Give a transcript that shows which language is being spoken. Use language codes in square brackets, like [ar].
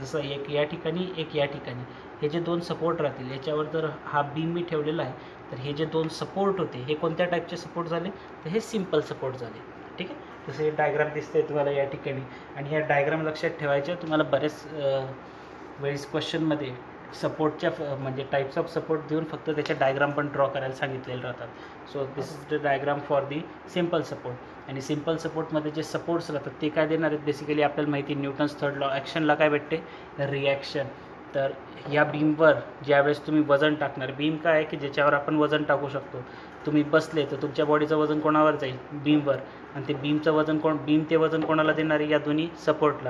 [mr] जसं एक या ठिकाणी, एक या ठिकाणी, हे जे 2 सपोर्ट राहतील याच्यावर जर हा बीम मी ठेवलेला आहे तर हे जे 2 सपोर्ट होते हे कोणत्या टाईपचे सपोर्ट झाले, तर हे सिम्पल सपोर्ट झाले. ठीक आहे. तसे डायग्राम दिसते तुम्हाला या ठिकाणी. आणि ह्या डायग्राम लक्षात ठेवायच्या. तुम्हाला बरेच वेळेस क्वेश्चनमध्ये सपोर्टच्या म्हणजे [en] types of support [mr] देऊन फक्त त्याच्या डायग्राम पण ड्रॉ करायला सांगितलेले राहतात. [en] So this is the diagram for the simple support. [mr] आणि सिम्पल सपोर्टमध्ये जे सपोर्ट्स राहतात ते काय देणार आहेत, बेसिकली आपल्याला माहिती आहे न्यूटन्स थर्ड लॉ, ॲक्शनला काय भेटते, रिॲक्शन. तर या बीमवर ज्यावेळेस तुम्ही वजन टाकणार, बीम काय आहे की ज्याच्यावर आपण वजन टाकू शकतो. तुम्ही बसले तर तुमच्या बॉडीचं वजन कोणावर जाईल, बीमवर. आणि ते बीमचं वजन बीम ते वजन कोणाला देणार आहे, या दोन्ही सपोर्टला.